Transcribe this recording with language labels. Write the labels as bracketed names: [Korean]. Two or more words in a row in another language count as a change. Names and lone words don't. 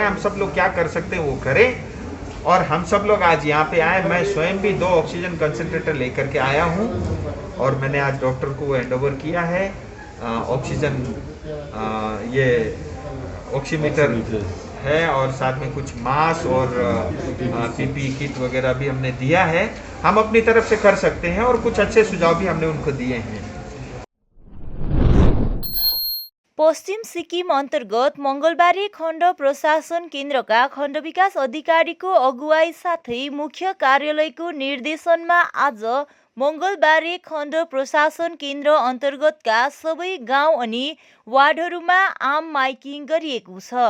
[Hindi] हम सब लोग क्या कर सकते हैं वो करें। और हम सब लोग आज यहाँ पे आए, मैं स्वयं भी 2 [English] oxygen concentrator [Hindi] लेकर के आया हूँ और मैंने आज डॉक्टर को हैंडओवर किया है। ऑक्सीजन ये ऑक्सीमीटर है और साथ में कुछ मास्क और [English] PP kit [Hindi] वगैरह भी हमने दिया है। हम अपनी तरफ से कर सकते हैं और कुछ अच्छे सुझाव भी हमने उनको दिए हैं। [Nepali] पश्चिम सिक्किम अन्तर्गत मङ्गलबारे खण्ड प्रशासन केन्द्रका खण्ड विकास अधिकारीको अगुवाई साथै मुख्य कार्यालयको निर्देशनमा आज मङ्गलबारे खण्ड प्रशासन केन्द्र अन्तर्गतका सबै गाउँ अनि वार्डहरूमा आम माइकिङ गरिएको छ।